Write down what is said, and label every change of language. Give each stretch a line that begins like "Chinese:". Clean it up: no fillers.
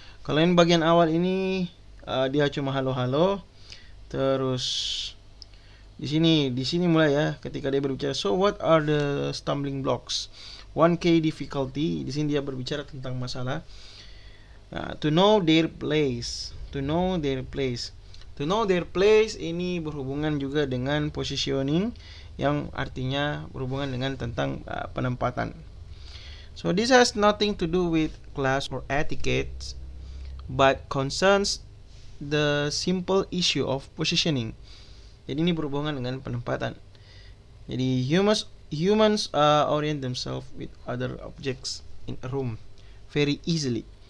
Indonesian: Kalau yang bagian awal ini dia cuma halo-halo, terus di sini mulai, ya, ketika dia berbicara
English: so what are the stumbling blocks, 1K difficulty.
Indonesian: Di sini dia berbicara tentang masalah
English: to know their place. To know their place. To know their place
Indonesian: ini berhubungan juga dengan positioning, yang artinya berhubungan dengan tentang penempatan.
English: So this has nothing to do with class or etiquette, but concerns the simple issue of positioning.
Indonesian: Jadi ini berhubungan dengan penempatan. Jadi
English: humans orient themselves with other objects in a room very easily.